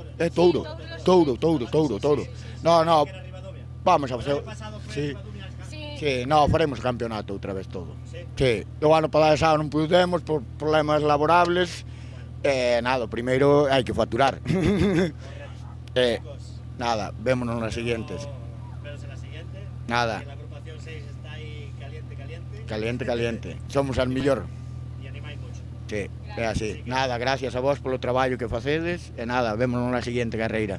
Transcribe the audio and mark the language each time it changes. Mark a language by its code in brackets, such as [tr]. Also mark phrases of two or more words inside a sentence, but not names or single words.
[gl] É Touro. No, vamos a facer... Sí, faremos campeonato outra vez todo. Sí, o ano pasado non pudemos por problemas laborables. Nada, primeiro hai que facturar. Nada, vémonos nas siguientes. Nada. [es] La agrupación 6 está ahí caliente. Caliente. Somos al millor. Y animáis mucho. [gl] Sí, é así. Nada, gracias a vos polo traballo que facedes e nada, vémonos na seguinte carreira.